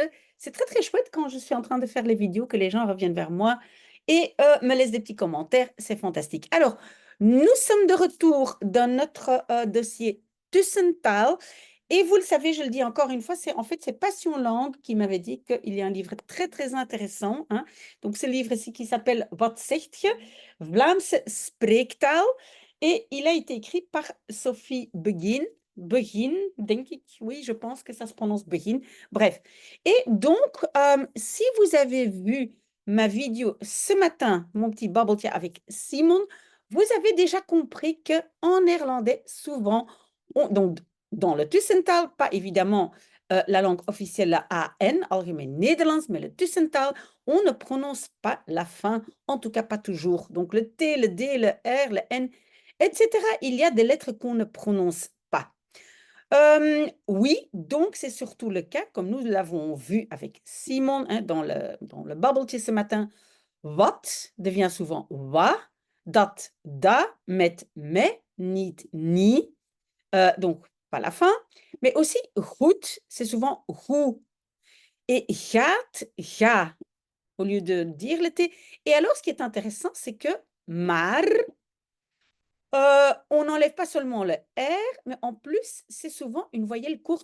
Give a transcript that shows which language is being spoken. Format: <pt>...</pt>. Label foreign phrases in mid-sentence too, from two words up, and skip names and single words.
<fr>C'est très, très chouette quand je suis en train de faire les vidéos que les gens reviennent vers moi et me laissent des petits commentaires. C'est fantastique. Alors, nous sommes de retour dans notre dossier Tussental. Et vous le savez, je le dis encore une fois, c'est Passion Langue qui m'avait dit qu'il y a un livre très, très intéressant, hein. Donc, ce livre ici qui s'appelle Wat zegt je? Vlaamse spreektaal. Et il a été écrit par Sophie Begin.</fr> <nl>Begin, denk ik.</nl> <fr>Oui, je pense que ça se prononce Begin. Bref. Et donc, si vous avez vu ma vidéo ce matin, mon petit babbeltje avec Simon, vous avez déjà compris qu'en néerlandais, souvent, donc dans le Tussentaal, pas évidemment la langue officielle, la AN, Algemeen Nederlands, mais le Tussentaal, on ne prononce pas la fin, en tout cas pas toujours. Donc le T, le D, le R, le N, etc. Il y a des lettres qu'on ne prononce pas. Oui, donc c'est surtout le cas, comme nous l'avons vu avec Simon hein, dans le babbeltje ce matin. Wat devient souvent wa, dat, da, met, me, niet, ni. Donc pas la fin. Mais aussi goed, c'est souvent hoe. Et gaat, ga au lieu de dire le T. Et alors, ce qui est intéressant, c'est que maar, on n'enlève pas seulement le R, mais en plus, c'est souvent une voyelle courte.</fr>